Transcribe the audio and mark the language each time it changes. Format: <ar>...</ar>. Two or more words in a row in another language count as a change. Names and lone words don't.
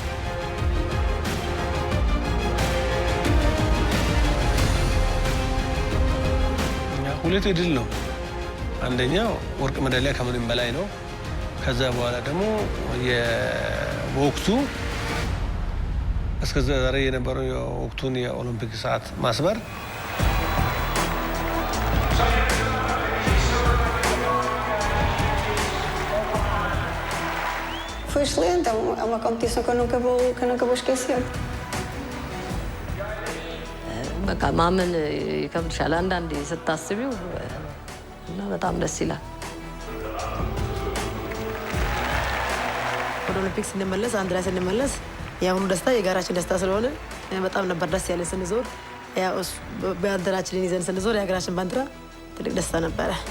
<am>ሁለት ድል ነው። አንደኛው ወርቅ ሜዳሊያ ከምንም በላይ ነው። ከዛ በኋላ ደግሞ የወቅቱ እስከ ዛሬ የነበረው የወቅቱን የኦሎምፒክ ሰዓት ማስበር</am> <pt>Foi excelente, é uma competição que eu nunca vou esquecer.</pt> <am>በቃ ማመን ይከብድሻል አንዳንዴ ስታስቢው እና በጣም ደስ ይላል። ወደ ኦሎምፒክ ስንመለስ አንድ ላይ ስንመለስ የአሁኑ ደስታ የጋራችን ደስታ ስለሆነ በጣም ነበር ደስ ያለ ስንዞር ባንዲራችንን ይዘን ስንዞር የሀገራችን ባንዲራ ትልቅ ደስታ ነበረ።</am>